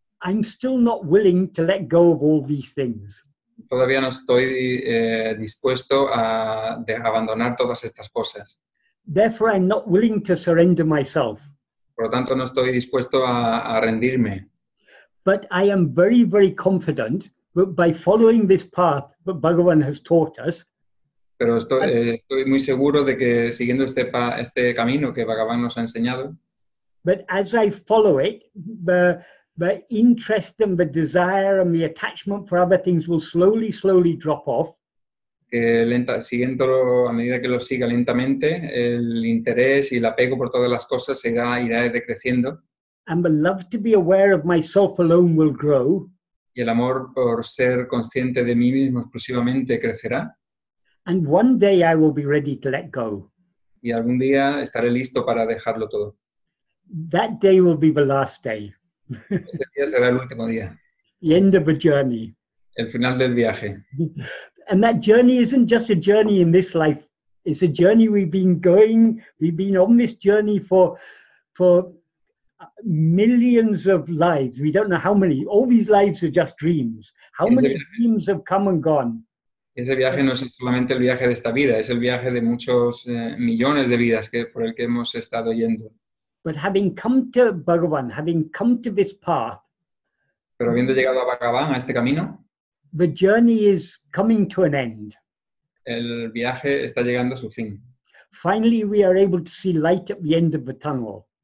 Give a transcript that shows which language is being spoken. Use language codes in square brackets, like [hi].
[en] I'm still not willing to let go of all these things. [es] Todavía no estoy dispuesto a abandonar todas estas cosas. [en] Therefore, I'm not willing to surrender myself. [es] Por lo tanto, no estoy dispuesto a rendirme. [en] But I am very, very confident that by following this path that Bhagavan has taught us, [es] pero estoy muy seguro de que siguiendo este camino que Bhagavan nos ha enseñado, [en] but as I follow it, the interest and the desire and the attachment for other things will slowly drop off. [es] que siguiéndolo, a medida que lo siga lentamente, el interés y el apego por todas las cosas irá decreciendo. [en] And the love to be aware of myself alone will grow. [es] Y el amor por ser consciente de mí mismo exclusivamente crecerá. [en] And one day I will be ready to let go. [es] Y algún día estaré listo para dejarlo todo. [en] That day will be the last day. [es] Ese día será el último día. [en] The end of the journey. [es] El final del viaje. [en] And that journey isn't just a journey in this life. It's a journey we've been on this journey for millions of lives. We don't know how many. All these lives are just dreams. How many dreams have come and gone? [es] Ese viaje no es solamente el viaje de esta vida, es el viaje de muchos millones de vidas por el que hemos estado yendo. [en] But having come to Bhagavan, having come to this path, [es] pero habiendo llegado a Bhagavan, a este camino, [en] the journey is coming to an end. [es] El viaje está llegando a su fin. [en] Finally, we are able to see light at the end of the tunnel.